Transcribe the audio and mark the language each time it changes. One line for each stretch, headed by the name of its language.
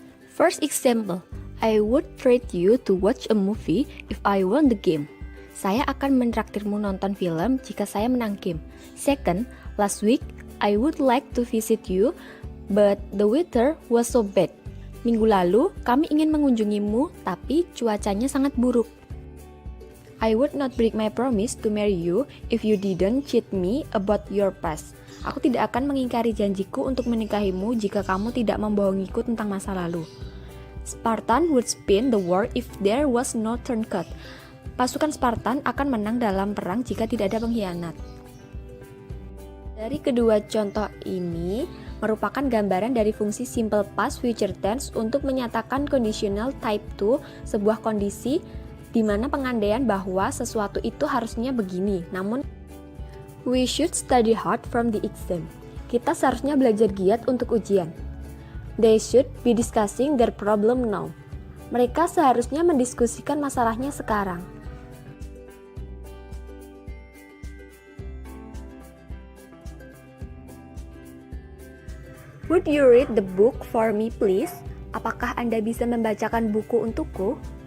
English: First example, I would treat you to watch a movie if I won the game.
Indonesian: Saya akan menraktirmu nonton film jika saya menang game.
English: Second, last week I would like to visit you, but the weather was so bad.
Indonesian: Minggu lalu kami ingin mengunjungimu, tapi cuacanya sangat buruk.
English: I would not break my promise to marry you if you didn't cheat me about your past.
Indonesian: Aku tidak akan mengingkari janjiku untuk menikahimu jika kamu tidak membohongiku tentang masa lalu.
English: Spartan would win the war if there was no turncoat.
Indonesian: Pasukan Spartan akan menang dalam perang jika tidak ada pengkhianat. Dari kedua contoh ini merupakan gambaran dari fungsi simple past future tense untuk menyatakan conditional type 2, sebuah kondisi di mana pengandaian bahwa sesuatu itu harusnya begini, namun
English: we should study hard from the exam.
Indonesian: Kita seharusnya belajar giat untuk ujian.
English: They should be discussing their problem now.
Indonesian: Mereka seharusnya mendiskusikan masalahnya sekarang.
English: Would you read the book for me, please?
Indonesian: Apakah Anda bisa membacakan buku untukku?